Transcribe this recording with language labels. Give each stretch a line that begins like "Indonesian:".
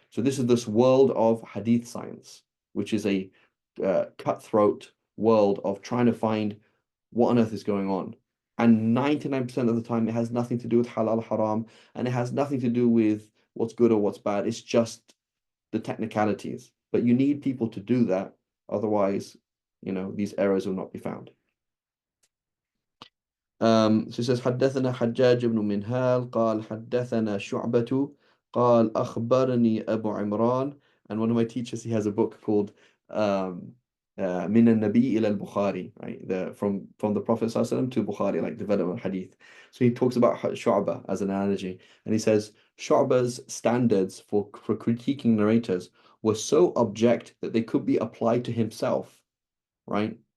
English: So this is this world of hadith science, which is a cutthroat world of trying to find what on earth is going on. And 99% of the time, it has nothing to do with halal haram, and it has nothing to do with what's good or what's bad. It's just the technicalities. But you need people to do that. Otherwise, these errors will not be found. So it says
Arabic: حدثنا حجاج بن منهال قال حدثنا شعبة قال أخبرني أبو عمران.
English: And one of my teachers, he has a book called من النبي إلى البخاري, right? From the Prophet ﷺ to Bukhari, like development hadith. So he talks about Shu'bah as an analogy, and he says Shu'bah's standards for critiquing narrators were so object that they could be applied to himself, right?